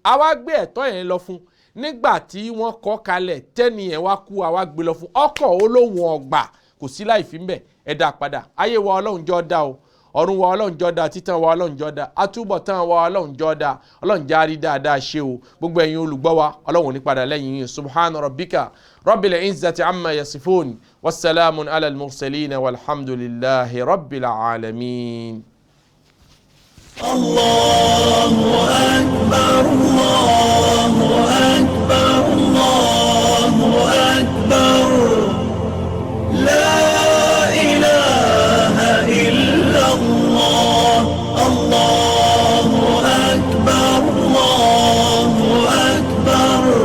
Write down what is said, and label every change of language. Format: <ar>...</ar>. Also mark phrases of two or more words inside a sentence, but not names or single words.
<yo>àwa gbé ẹ̀tọ́ yẹn lọ fún nígbà tí wọ́n kọ́ kalẹ̀ tẹ́ni ẹ̀ wá kú àwa gbé lọ fún ọkọ̀ olóhùn ọgbà kò sí láì fi ń bẹ̀ ẹ̀dá padà ayé wa ọlọ́run jọ dá o ọ̀run wa ọlọ́run jọ dá títàn wa ọlọ́run jọ dá àtúbọ̀tán wa ọlọ́run jọ dá ọlọ́run járí dáadáa ṣe o gbogbo ẹ̀yin olùgbọ́ wa ọlọ́run ní padà lẹ́yìn yìí</yo> <ar>سبحان ربك رب العزة عما يصفون وسلام على المرسلين والحمد لله رب العالمين. الله أكبر الله أكبر الله أكبر لا إله إلا الله الله أكبر الله أكبر,</ar>